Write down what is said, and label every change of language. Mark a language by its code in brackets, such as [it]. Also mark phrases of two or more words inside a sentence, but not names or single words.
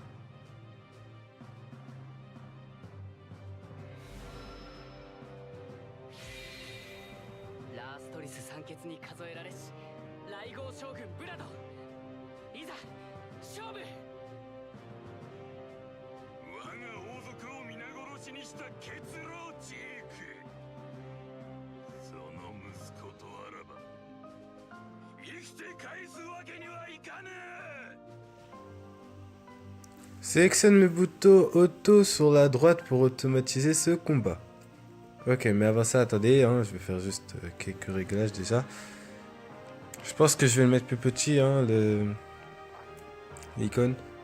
[ja] ラーストリス三血に数えられし雷号将軍ブラド、いざ勝負。我が王族を皆殺しにした血狼ジーク、その息子とあらば生きて返すわけにはいかねえ。 [fr] Sélectionne le bouton auto sur la droite pour automatiser ce combat. Ok, mais avant ça, attendez, hein, je vais faire juste quelques réglages déjà. Je pense que je vais le mettre plus petit, hein, l'icône.